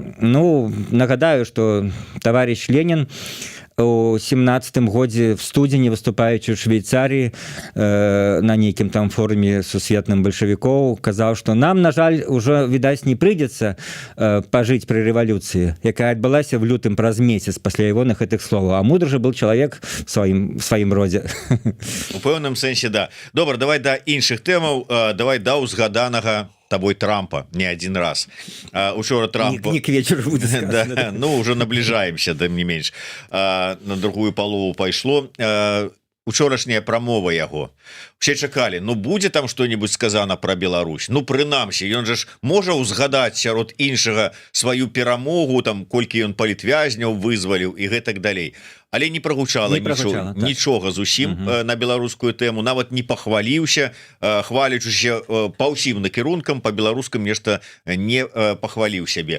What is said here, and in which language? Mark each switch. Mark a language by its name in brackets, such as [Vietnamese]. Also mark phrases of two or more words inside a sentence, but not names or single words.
[Belarusian] Ну, нагадаю, што [Russian] товарищ Ленин [Belarusian] у 17-м годзе в студзені, выступаючы ў Швейцарыі на нейкім там форуме сусветным бальшавікоў, казаў, што нам, на жаль, ужо, відаць, не прыйдзецца пажыць пры рэвалюцыі, якая адбылася в лютым праз месяц пасля ягоных гэтых словаў. А мудры же был чалавек в сваім родзе. У пэўным сэнсе, да. Добра, давай да іншых тэмаў, давай да узгаданага тобой Трампа [Russian] не один раз. [Belarusian] Учора Трамп... [Russian] Не к вечеру будет сказано. Да, ну, уже наближаемся, да не менш. [Belarusian] На другую палову пайшло. Учорашняя прамова яго. Все чакалі, ну будзе там [Russian] што-нибудь сказано про Беларусь. [Belarusian] Ну прынамсі, ён же ж можа ўзгадаць сярод іншага сваю перамогу, там колькі ён палітвязняў вызваліў і гэтак далей. Але не прагучала нічога зусім на беларускую тэму, нават не пахваліўся, хвалячыся па ўсім накірункам, па беларускам нешта не пахваліў сябе.